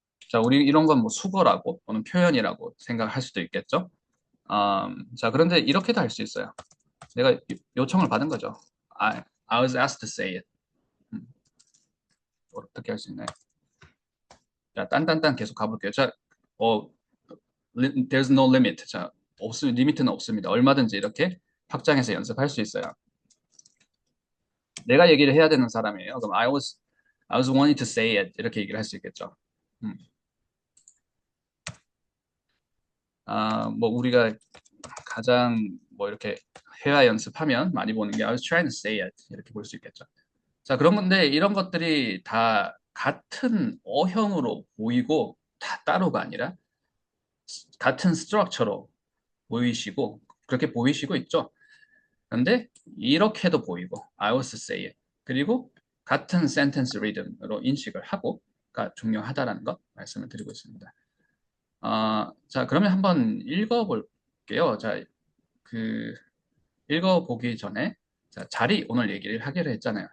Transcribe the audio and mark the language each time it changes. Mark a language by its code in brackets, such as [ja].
[ko] 자, 우리 이런 건 뭐 수거라고 또는 표현이라고 생각할 수도 있겠죠. 자, 그런데 이렇게도 할 수 있어요. 내가 요청을 받은 거죠. [en] I was asked to say it. [ko] 음, 어떻게 할 수 있나요? 자, 딴딴딴 계속 가볼게요. 자, 어, [en] there's no limit. [ko] 자, 리미트는 없습니다. 얼마든지 이렇게 확장해서 연습할 수 있어요. 내가 얘기를 해야 되는 사람이에요. 그럼 [en] I was wanting to say it. [ko] 이렇게 얘기를 할 수 있겠죠. 음. 뭐 우리가 가장 뭐 이렇게 회화 연습하면 많이 보는 게 [en] I was trying to say it. [ko] 이렇게 볼 수 있겠죠. 자, 그런 건데 이런 것들이 다 같은 어형으로 보이고 다 따로가 아니라 같은 스트럭처로 보이시고 그렇게 보이시고 있죠. 그런데 이렇게도 보이고 [en] I was to say it. [ko] 그리고 같은 센텐스 리듬으로 인식을 하고가 중요하다라는 것 말씀을 드리고 있습니다. 자, 그러면 한번 읽어볼게요. 읽어볼게요. 자, 그 읽어보기 전에 자, 자리 오늘 얘기를 하기로 했잖아요.